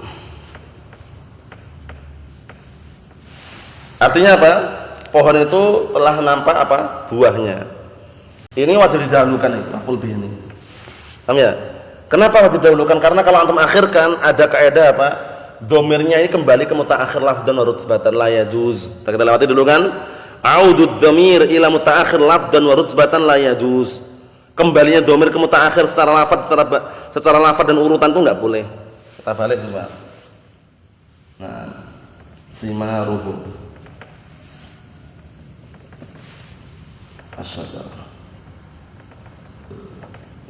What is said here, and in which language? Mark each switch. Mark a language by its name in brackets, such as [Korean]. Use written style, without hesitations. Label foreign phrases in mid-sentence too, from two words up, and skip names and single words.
[Indonesian] Artinya apa? Pohon itu telah nampak apa? Buahnya. Ini wajib didahulukan itu, [Arabic] مفعول به [Indonesian] ini. Paham ya? Kenapa wajib didahulukan? Karena kalau antum akhirkan ada kaidah apa? Dhamirnya ini kembali ke [Arabic] متأخر لفظا ورتبة لا يجوز. [Indonesian] Kita lewati dulu kan? [Arabic] عود الضمير إلى متأخر لفظا ورتبة لا يجوز. [Indonesian] Kembalinya dhamir ke mutaakhir secara lafaz, secara lafaz dan urutan itu enggak boleh. Kita balik coba. Nah, [Arabic] ثماره الشجر.